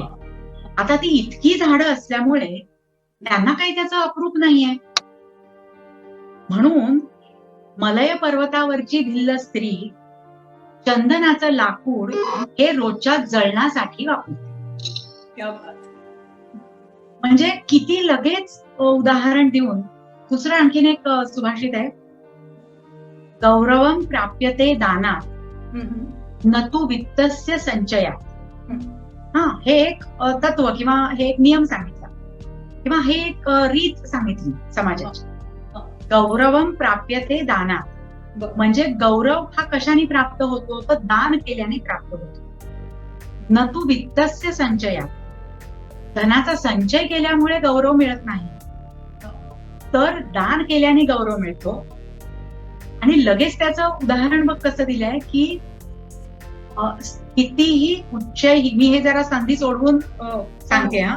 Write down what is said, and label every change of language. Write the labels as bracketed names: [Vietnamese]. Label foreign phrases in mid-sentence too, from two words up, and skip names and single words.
[Marathi] आता ती इतकी झाडं असल्यामुळे त्यांना काही त्याचं अप्रूप नाहीये, म्हणून मलय पर्वतावरची भिल्ल स्त्री चंदनाचं लाकूड हे रोजच्या जळणासाठी वापरते. म्हणजे किती लगेच उदाहरण देऊन. दुसरं आणखीन एक सुभाषित आहे, [Sanskrit] गौरवम प्राप्यते दानात न तू वित्तस्य संचयात. [Marathi] हा, हे एक तत्व किंवा हे एक नियम सांगितला किंवा हे एक रीत सांगितली समाजाची. [Sanskrit] गौरवम प्राप्यते दानात, [Marathi] म्हणजे गौरव हा कशाने प्राप्त होतो, तर दान केल्याने प्राप्त होतो. [Sanskrit] न तू वित्तस्य संचयात, [Marathi] धनाचा संचय केल्यामुळे गौरव मिळत नाही, तर दान केल्याने गौरव मिळतो. आणि लगेच त्याचं उदाहरण बघ कसं दिलंय, की [Sanskrit] स्थितीही उच्चैही, [Marathi] मी हे जरा संधी सोडवून सांगते हा.